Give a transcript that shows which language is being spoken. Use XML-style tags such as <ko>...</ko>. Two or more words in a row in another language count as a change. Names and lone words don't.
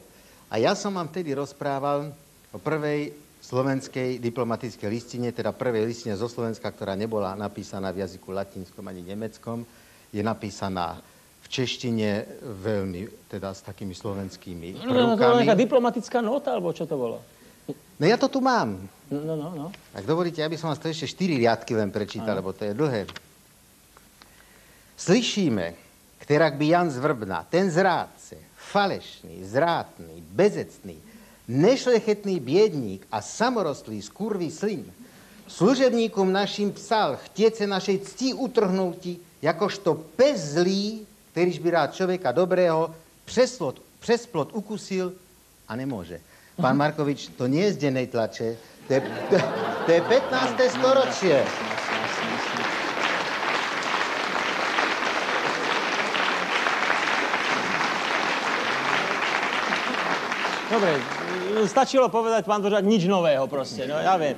<sk>A ja som vám vtedy rozprával o prvej slovenskej diplomatickej listine, teda prvej listine zo Slovenska, ktorá nebola napísaná v jazyku latinskom ani nemeckom. Je napísaná v češtine veľmi, teda s takými slovenskými prvkami. No, to bola nejaká diplomatická nota, alebo čo to bolo? No ja to tu mám. No. Ak dovolíte, ja by som vás to ešte 4 riadky len prečítal, lebo to je dlhé.</sk> <cs>Slyšíme, kterak by Jan z Vrbna, ten zrádce, falešný, zrátný, bezecný, nešlechetný biedník a samorostlý skurvý slin, služebníkom našim psal chtiece našej cti utrhnouti, jakožto pes zlý, kterýž by rád člověka dobrého přes plot ukusil a nemôže.</cs> <sk>Pán Markovič, to nie je z dennej tlače, to je 15. storočie. Dobre, stačilo povedať, pán Dvořák, nič nového proste, no ja viem.</sk>